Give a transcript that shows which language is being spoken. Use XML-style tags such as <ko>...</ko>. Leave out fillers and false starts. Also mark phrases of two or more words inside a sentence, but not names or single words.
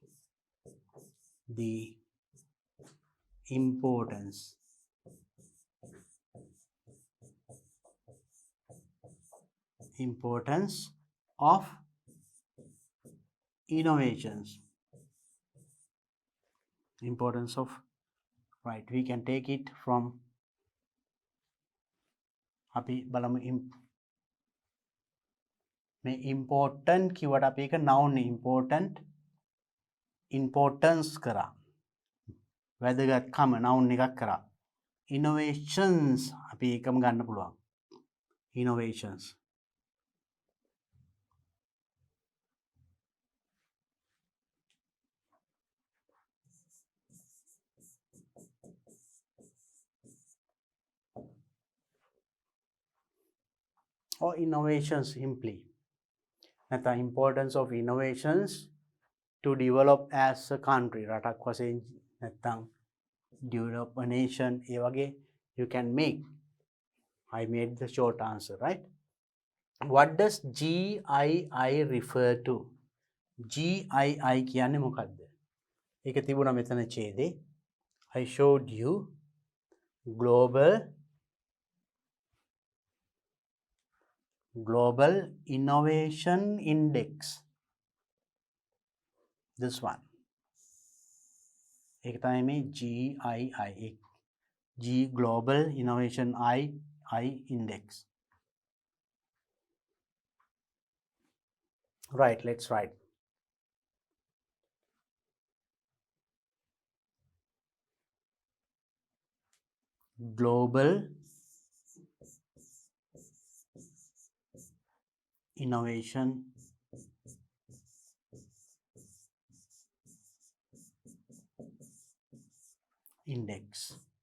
<en>The importance of innovations. Importance of, right, we can take it from</en> <si>අපි බලමු මේ</si> <en>important</en> <si>කිව්වට අපි එක</si> <en>noun important importance</en> <si>කරා වැදගත්කම</si> <en>noun</en> <si>එකක් කරා</si> <en>innovations</en> <si>අපි එකම ගන්න පුළුවන්</si> <en>innovations or innovations simply නැත්නම් importance of innovations to develop as a country</en> <si>රටක් වශයෙන් නැත්නම්</si> <en>develop a nation</en> <si>ඒ වගේ</si> <en>you can make. I made the short answer, right? What does GII refer to? GII</en> <si>කියන්නේ මොකක්ද? ඒක තිබුණා මෙතන ඡේදේ.</si> <en>I showed you global innovation index. This one.</en> <si>एक තමයි මේ GII.</si> <en>G global innovation I index. Right, let's write. Global innovation index.</en>